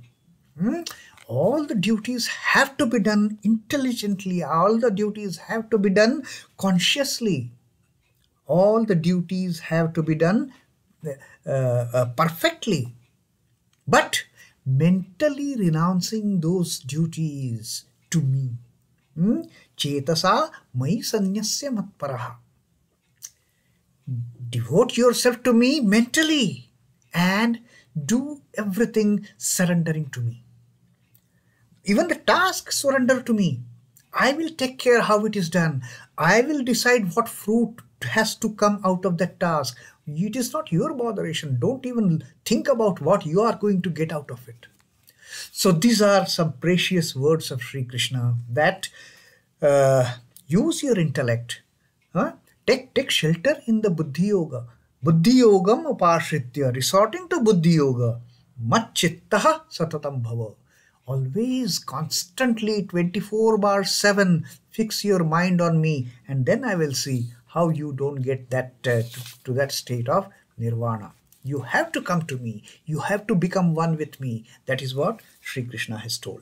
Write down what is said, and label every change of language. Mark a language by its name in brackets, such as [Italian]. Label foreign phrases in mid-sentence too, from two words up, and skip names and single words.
[English] All the duties have to be done intelligently. All the duties have to be done consciously. All the duties have to be done perfectly. But mentally renouncing those duties to me. [Sanskrit] चेतसा मयि संन्यस्य मत्परः. [English] Devote yourself to me mentally and do everything surrendering to me. Even the task, surrender to me. I will take care how it is done. I will decide what fruit has to come out of that task. It is not your botheration. Don't even think about what you are going to get out of it. So these are some precious words of Sri Krishna that use your intellect. Take shelter in the Buddhi Yoga. Buddhiyogamupāśritya, resorting to Buddhi Yoga. [Sanskrit] मच्चित्तः सततं भव. [English] Always, constantly, 24/7, fix your mind on me, and then I will see how you don't get that to that state of nirvana. You have to come to me. You have to become one with me. That is what Sri Krishna has told.